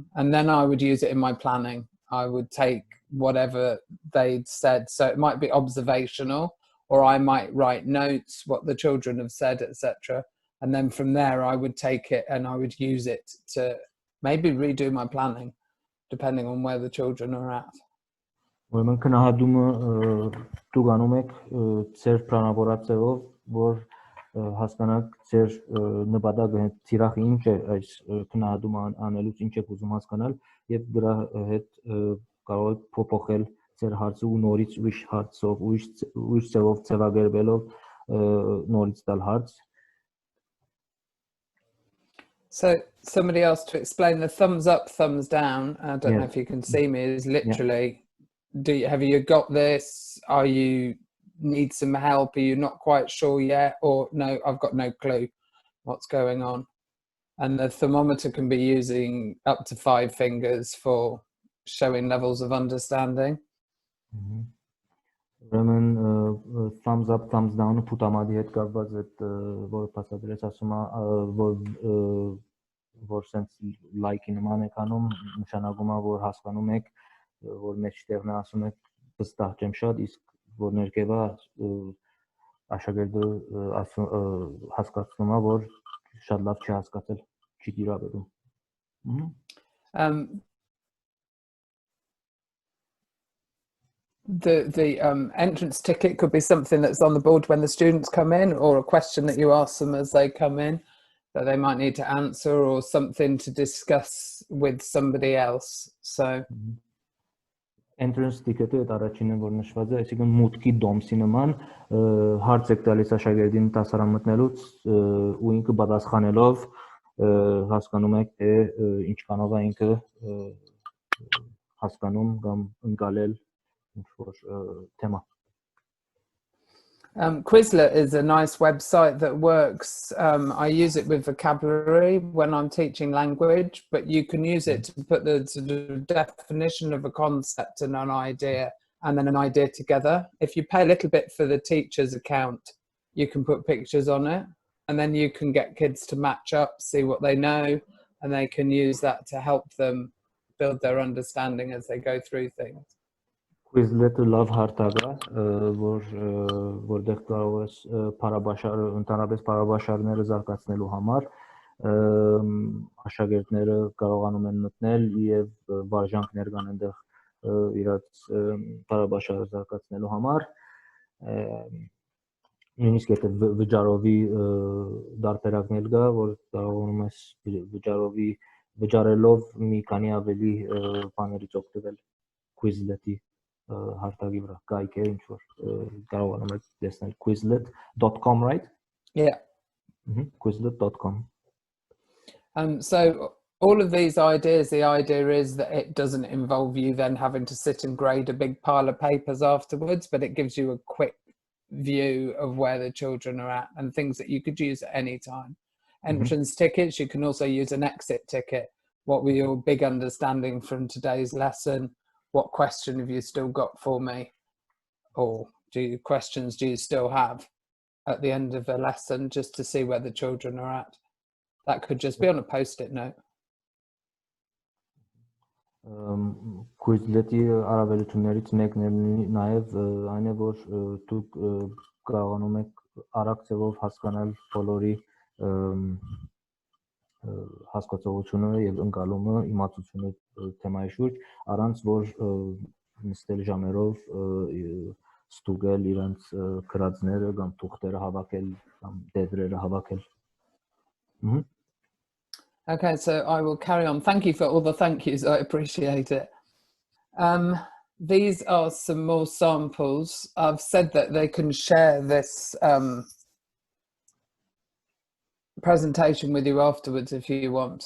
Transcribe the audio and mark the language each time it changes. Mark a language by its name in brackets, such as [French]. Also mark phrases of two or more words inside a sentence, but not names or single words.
[English] And then I would use it in my planning. I would take whatever they'd said. So it might be observational, or I might write notes, what the children have said, etc. And then from there, I would take it and I would use it to maybe redo my planning, depending on where the children are at. [Armenian] Ուրեմն գնահատումը դուք անում եք ձեր պլանավորած ձևով, որ հասկանաք ձեր նպատակը, ծիրախը ինչ է այս գնահատումը անելուց, ինչ եք ուզում հասկանալ, եւ դրա հետ կարող եք փոփոխել ձեր հարցը ու նորից ուրիշ հարցով, ուրիշ ձևով ձևակերպելով նորից տալ հարց. [English] So somebody asked to explain the thumbs up, thumbs down. I don't know if you can see me. Is literally, have you got this? Are you need some help? Are you not quite sure yet? Or no, I've got no clue what's going on. And the thermometer can be using up to 5 fingers for showing levels of understanding. [Armenian] Ուրեմն [English] thumbs up, thumbs down- [Armenian] ը փուտամատի հետ կապված այդ որ փաստադրեց, ասում է որ [English] sense like- [Armenian] ի նման եք անում, նշանակում է որ հասկանում եք, որ մեջտեղն է, ասում եք վստահ չեմ շատ, իսկ որ ներքևա աշակերտը հասկացնում է, որ շատ լավ չի հասկացել, չի տիրապետում. [English] The entrance ticket could be something that's on the board when the students come in, or a question that you ask them as they come in that they might need to answer, or something to discuss with somebody else. So entrance ticket- [Armenian] ը այդ առաջինը որ նշված է, այսինքն մուտքի դոմսի նման հարց եք տալիս աշակերտին դասարան մտնելուց ու ինքը պատասխանելով հասկանում եք թե ինչքանով է ինքը հասկանում կամ ընկալել tema. [English] Quizlet is a nice website that works. I use it with vocabulary when I'm teaching language, but you can use it to put the definition of a concept and an idea, and then an idea together. If you pay a little bit for the teacher's account, you can put pictures on it, and then you can get kids to match up, see what they know, and they can use that to help them build their understanding as they go through things. [Armenian] Quizlet-ը լավ հարթակ է, որտեղ կարող ես ընդհանրապես փառաբաշարները զարգացնելու համար աշակերտները կարողանում են մտնել եւ վարժանքներ կան այնտեղ իրաց փառաբաշարը զարգացնելու համար նույնիսկ եթե վճարովի դարբերակներ կա, որ կարողանում ես վճարելով մի քանի ավելի բաներից օգտվել Quizlet-ի հարթակի վրա կայք է ինչ որ կարողանում եք տեսնել quizlet.com, right? [English] Yeah. Quizlet.com. So all of these ideas, the idea is that it doesn't involve you then having to sit and grade a big pile of papers afterwards, but it gives you a quick view of where the children are at and things that you could use at any time. Entrance tickets, you can also use an exit ticket. What were your big understanding from today's lesson? What question have you still got for me? Or questions do you still have at the end of a lesson, just to see where the children are at? That could just be on a post-it note. [Armenian] Quizlet-ի առավելություններից մեկն է նաև այն է, որ դուք կարողանում եք արագ ձևով հասկանալ բոլորի հասկացողությունը եւ ընկալումը, իմացությունը թեմայի շուրջ, առանց որ նստել ժամերով ստուգել իրենց քրածները կամ թուղթերը հավաքել կամ դեդրերը հավաքել։ [English] Okay, so I will carry on. Thank you for all the thank yous. I appreciate it. These are some more samples. I've said that they can share this presentation with you afterwards if you want.